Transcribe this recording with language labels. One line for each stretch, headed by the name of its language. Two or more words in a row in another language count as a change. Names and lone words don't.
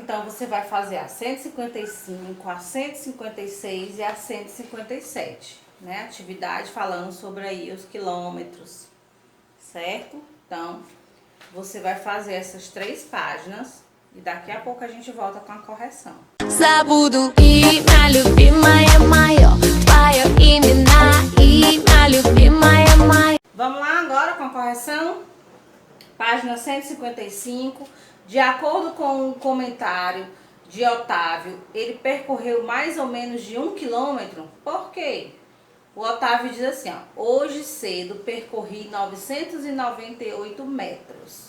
Portuguese: Então você vai fazer a 155, a 156 e a 157, né? Atividade falando sobre aí os quilômetros, certo? Então você vai fazer essas 3 páginas e daqui a pouco a gente volta com a correção.
Russian: Забуду имя любимое мое, твое имя любимое мое.
Portuguese: Vamos lá agora com a correção. Página 155. De acordo com o comentário de Otávio, ele percorreu mais ou menos de 1 quilômetro. Por quê? O Otávio diz assim, ó, hoje cedo percorri 998 metros.